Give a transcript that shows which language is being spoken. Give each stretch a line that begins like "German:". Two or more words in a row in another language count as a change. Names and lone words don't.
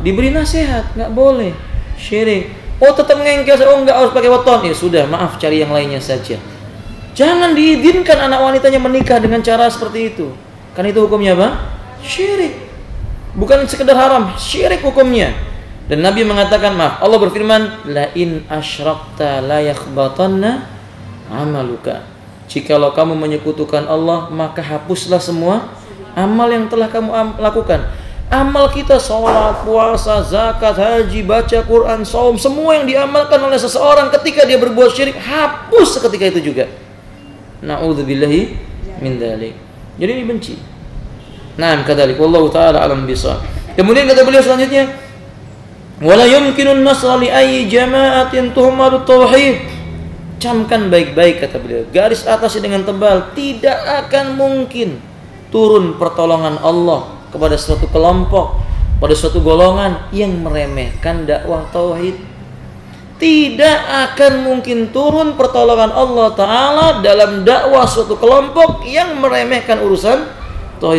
Indonesian: Diberi nasihat, nggak boleh syirik. Oh tetap ngengkel, oh nggak harus pakai weton. Ya sudah, maaf, cari yang lainnya saja. Jangan diizinkan anak wanitanya menikah dengan cara seperti itu. Kan itu hukumnya apa? Syirik. Bukan sekedar haram, syirik hukumnya. Dan Nabi mengatakan, maaf, Allah berfirman,
Arabic: لئن أشركت ليحبطن عملك.
Indonesian: Jikalau kamu menyekutukan Allah, maka hapuslah semua amal yang telah kamu lakukan. Amal kita, sholat, puasa, zakat, haji, baca Quran, saum, semua yang diamalkan oleh seseorang ketika dia berbuat syirik, hapus seketika itu juga.
Arabic: نعوذ بالله من ذلك.
Indonesian: Jadi dibenci.
Arabic: Nah, كذلك والله تعالى أعلم بالصواب.
Indonesian: Kemudian kata beliau selanjutnya,
Arabic: ولا يمكن النصر لأي جماعة تهمل التوحيد.
Indonesian: Camkan baik-baik kata beliau, garis atasnya dengan tebal, tidak akan mungkin turun pertolongan Allah kepada suatu kelompok, pada suatu golongan yang meremehkan dakwah tauhid. Tidak akan mungkin turun pertolongan Allah Ta'ala dalam dakwah suatu kelompok yang meremehkan urusan tauhid.